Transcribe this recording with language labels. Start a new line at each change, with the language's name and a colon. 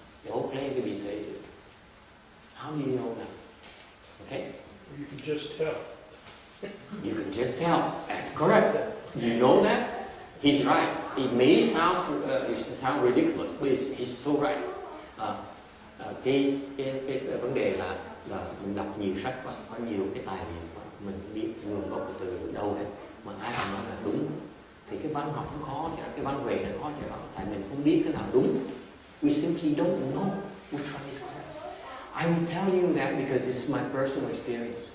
English: They all claim to be sages. How do you know that? Okay? You can just tell. You can just tell. That's correct. You know that? He's right. It may sound ridiculous, but he's so right.
Vietnamese: Cái vấn đề là mình đọc nhiều sách quá, có nhiều cái tài liệu quá, mình biết nguồn gốc từ đâu hết, mà ai cũng nói là đúng, thì cái văn học nó khó, cái văn huệ nó khó cho lắm, tại mình không biết cái nào đúng.
English: We simply don't know which one is correct. I'm telling you that because it's my personal experience.